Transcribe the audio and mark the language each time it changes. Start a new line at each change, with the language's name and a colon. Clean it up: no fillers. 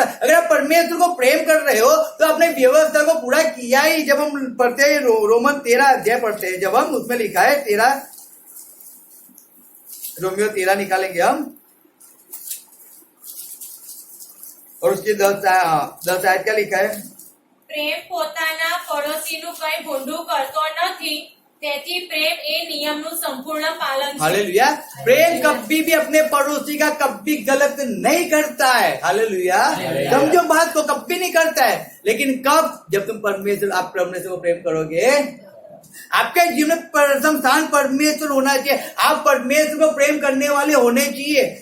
Hindi: अगर आप परमेश्वर को प्रेम कर रहे हो तो अपने व्यवस्था को पूरा किया ही। जब हम पढ़ते हैं रोमन 13 अध्याय पढ़ते हैं, जब हम उसमें लिखा है 13, रोमियो 13 निकालेंगे हम और उसकी 10 आयत क्या लिखा है?
Gujarati: પ્રેમ પોતાના પડોશીનું કઈ ભૂંડું કરતો નથી, તેથી પ્રેમ એ નિયમનું સંપૂર્ણ પાલન છે।
Hindi: हालेलुया। प्रेम कभी भी अपने पड़ोसी का कभी गलत नहीं करता है। हालेलुया। समझो बात को, कभी नहीं करता है। लेकिन कब? जब तुम आप परमेश्वर को प्रेम करोगे। आपके जीवन में प्रथम स्थान परमेश्वर होना चाहिए। आप परमेश्वर को प्रेम करने वाले होने चाहिए।